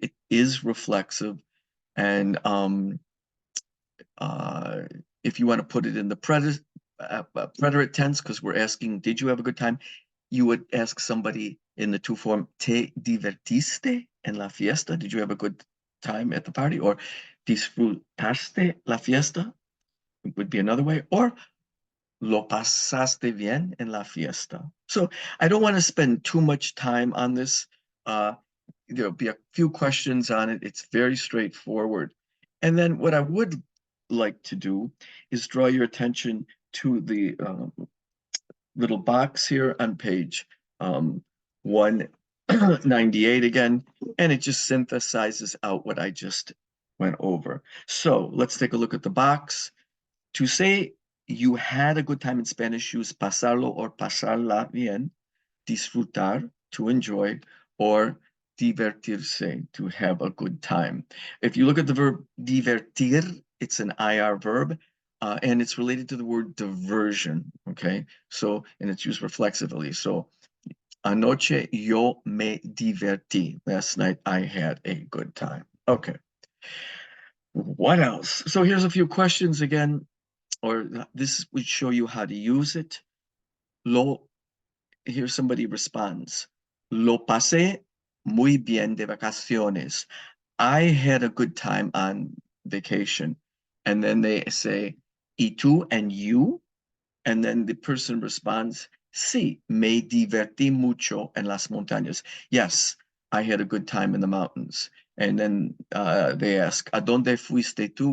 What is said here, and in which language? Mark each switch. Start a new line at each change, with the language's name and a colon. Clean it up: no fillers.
English: It is reflexive, and uh, if you want to put it in the preterite tense, because we're asking, did you have a good time? You would ask somebody in the to form,
Spanish: ¿te divertiste en la fiesta?
English: Did you have a good time at the party? Or
Spanish: ¿disfrutaste la fiesta?
English: Would be another way.
Spanish: Or ¿lo pasaste bien en la fiesta?
English: So I don't want to spend too much time on this. There'll be a few questions on it. It's very straightforward. And then what I would like to do is draw your attention to the little box here on page 198 again, and it just synthesizes out what I just went over. So let's take a look at the box. To say you had a good time in Spanish, use pasarlo or pasarla bien, disfrutar, to enjoy, or divertirse, to have a good time. If you look at the verb divertir, it's an IR verb, and it's related to the word diversion, okay? So, and it's used reflexively. So,
Spanish: anoche yo me divertí.
English: Last night I had a good time. Okay. What else? So here's a few questions again, or this would show you how to use it. Here somebody responds,
Spanish: Lo pasé muy bien de vacaciones.
English: I had a good time on vacation. And then they say,
Spanish: ¿Y tú
English: and you? And then the person responds,
Spanish: Sí, me divertí mucho en las montañas.
English: Yes, I had a good time in the mountains. And then they ask,
Spanish: ¿A dónde fuiste tú?